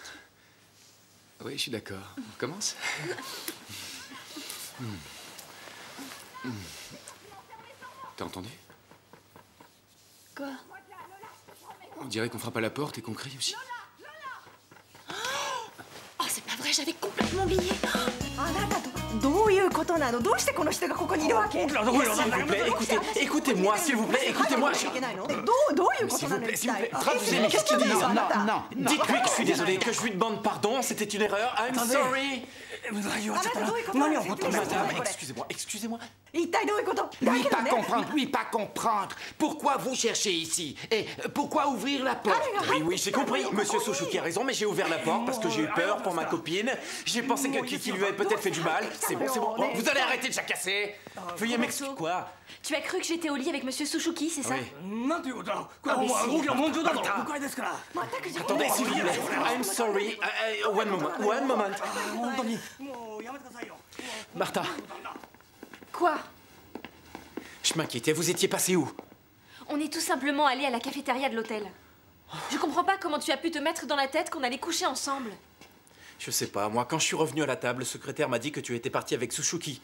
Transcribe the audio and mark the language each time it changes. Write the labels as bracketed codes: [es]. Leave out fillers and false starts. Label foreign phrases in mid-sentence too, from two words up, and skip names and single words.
[fr] Oui, je suis d'accord. On commence? T'as entendu? Quoi? On dirait qu'on frappe à la porte et qu'on crie aussi. Oh, c'est pas vrai, j'avais complètement oublié. [ja] どういうことなの？どうしてこの人がここにいるわけ？ [fr] S'il vous plaît, écoutez-moi, s'il vous plaît, écoutez-moi. [ja] いけないの？どういうことなの？ [fr] S'il vous plaît, [ja] 一体 [fr] traduisez, mais qu'est-ce qu'il dit? Non, non. Dites-lui que je suis désolé, que je lui demande pardon, c'était une erreur. [en] I'm sorry. [ja] 無駄言わっちゃったな。あなたどういうことなの？何起こったんだ？ [fr] Madame, excusez-moi. [ja] 一体どういうこと？ [fr] Oui, pas comprendre, oui, pas comprendre. Pourquoi vous cherchez ici? Et pourquoi ouvrir la porte? Oui, j'ai compris. Monsieur Suzuki a raison, mais j'ai ouvert la porte parce que j'ai eu peur pour ma copine. J'ai pensé qu'il lui avait peut-être fait du mal. C'est bon. Bon, vous allez arrêter de jacasser. Veuillez m'excuser. Quoi? Tu as cru que j'étais au lit avec Monsieur Suzuki, c'est ça? Oui. [ja] なんていうことだ。これはもう動きの文書だぞ。誤解ですから。 [fr] Attendez, s'il vous plaît. [en] I'm sorry. One moment. [ja] 本当にもうやめてくださいよ。 [fr] Martha, Quoi? je m'inquiétais. Vous étiez passé où? On est tout simplement allé à la cafétéria de l'hôtel. Je comprends pas comment tu as pu te mettre dans la tête qu'on allait coucher ensemble. Je sais pas. Moi, quand je suis revenu à la table, le secrétaire m'a dit que tu étais parti avec Suzuki.